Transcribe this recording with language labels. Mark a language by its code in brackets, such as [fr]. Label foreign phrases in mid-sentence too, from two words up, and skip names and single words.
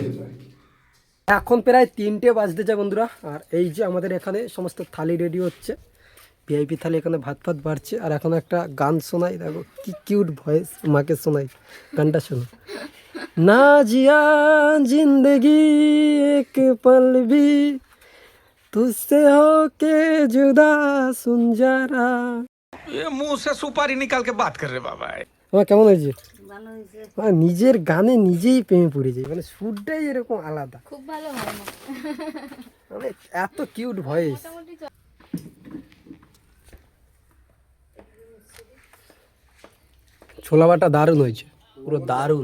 [bn] এখন প্রায় 3টে বাজতে যায় বন্ধুরা। আর এই যে আমাদের এখানে সমস্ত থালি রেডি হচ্ছে, ভিআইপি থালি। এখানে ভাত ফাত বাড়ছে, আর এখন একটা গান শোনাই, দেখো কি কিউট ভয়েস, মাকে শোনাই গানটা। [hi] सुनो ना जिया ज़िंदगी एक पल भी तुझसे होके जुदा सुन जरा। ये मुंह से सुपारी निकाल के बात कर रहे बाबा। [bn] আমার কেমন হয়েছে? ভালো হয়েছে। আমার নিজের গানে নিজেই প্রেমে পড়ে যায়, মানে সুরটাই এরকম আলাদা, খুব ভালো হয় না। মানে এত কিউট ভয়েস। ছোলা বাটা দারুণ হয়েছে, পুরো দারুণ।